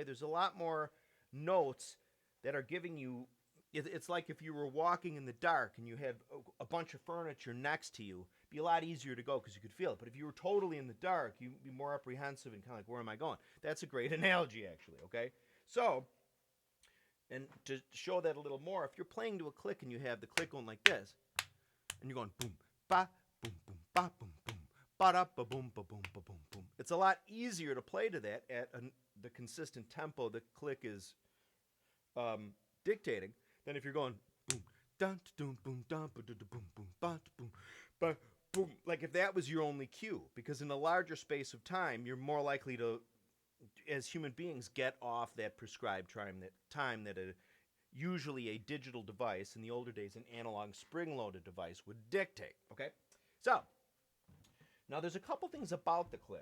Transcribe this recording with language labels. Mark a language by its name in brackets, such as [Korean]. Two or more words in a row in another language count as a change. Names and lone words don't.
[English] There's a lot more notes that are giving you, it's like if you were walking in the dark and you had a bunch of furniture next to you, it'd be a lot easier to go because you could feel it. But if you were totally in the dark, you'd be more apprehensive and kind of like, where am I going? That's a great analogy, actually, okay? So, and to show that a little more, if you're playing to a click and you have the click going like this, and you're going boom, ba, boom, ba, boom, boom, ba, da, ba, boom, ba, boom, ba, boom, boom. It's a lot easier to play to that at the consistent tempo the click is dictating than if you're going boom, dun, dun, boom, dun, ba, boom, boom, ba, boom, ba, boom. Like if that was your only cue, because in a larger space of time, you're more likely to, as human beings, get off that prescribed time that usually a digital device, in the older days an analog spring-loaded device, would dictate, okay? So, now there's a couple things about the click.